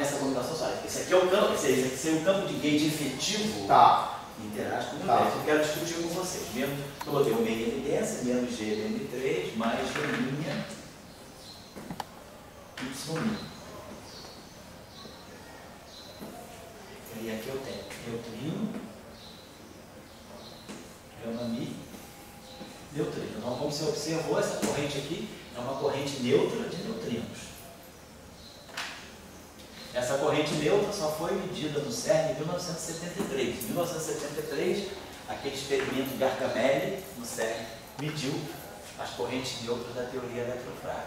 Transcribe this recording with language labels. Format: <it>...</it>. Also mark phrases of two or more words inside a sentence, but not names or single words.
<pt>Essa combinação somada. Esse aqui é o campo, esse aqui seria o campo de gauge efetivo. Tá. Interage com o universo. Eu quero discutir com vocês. Mesmo que eu botei o meio em evidência, menos Gm3, mais G' y'. E aqui eu tenho neutrino, gama-mi, neutrino. Então, como você observou, essa corrente aqui é uma corrente neutra de neutrinos. Essa corrente neutra só foi medida no CERN em 1973. Em 1973, aquele experimento de Gargamel no CERN mediu as correntes neutras da teoria eletrofrágil.</pt>